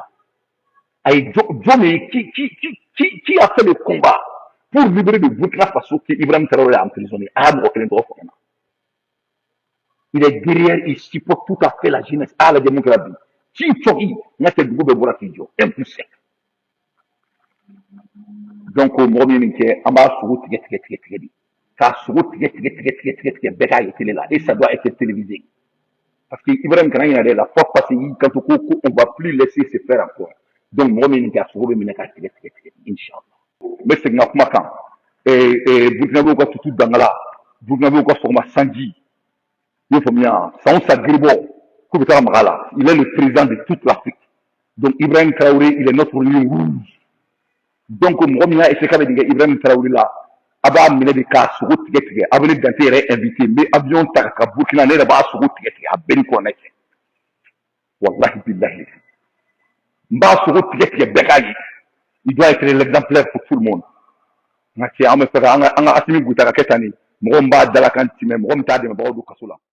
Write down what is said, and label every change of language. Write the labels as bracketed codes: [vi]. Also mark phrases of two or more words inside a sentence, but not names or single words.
[fr] John qui a fait le combat pour libérer le Burkina Faso que Ibrahim Traoré a emprisonné. Il est derrière, il supporte tout à fait la jeunesse, la démocratie. Qui choisit, n'a que le groupe de Borafidio. Impossible. Donc, au moment où on va se retrouver, [bm] k'a sogo tigɛ bɛɛ k'a ye télé la [fr] et ça doit être télévisé parce que [bm] Ibrahim kana ɲinɛ dɛ [fr] la fois passée [bm] y'i kanto ko [fr] on va plus laisser se faire encore donc [bm] mɔgɔ min kɛ a sogo bɛ minɛ k'a tigɛ inchallah n bɛ segin n ka kuma kan burukinabew ka tutu dangala burukinabew ka sɔgɔma sanji i y'o faamuya san sa giribɔ k'u bɛ taga maga la [fr] il est le président de toute l'Afrique donc Ibrahim Traoré il est notre lion rouge donc [bm] mɔgɔ min y'a essayé k'a bɛ nin kɛ Ibrahim Traoré la a b'a minɛ de k'a sogo tigɛ a bɛ ne Dante yɛrɛ invité n bɛ avion ta ka Burkina ne yɛrɛ b'a sogo tigɛ a bɛɛ ni kuranɛ cɛ [ar] wallahi billahi [bm] n b'a sogo tigɛ bɛɛ k'a ye [fr] il doit être l'exemplaire pour tout le monde [bm] nka cɛ an bɛ fɛ ka an ka Asimi Goyita ka kɛ tan de mɔgɔ min b'a dalakan timɛ mɔgɔ min t'a dɛmɛbagaw don kaso la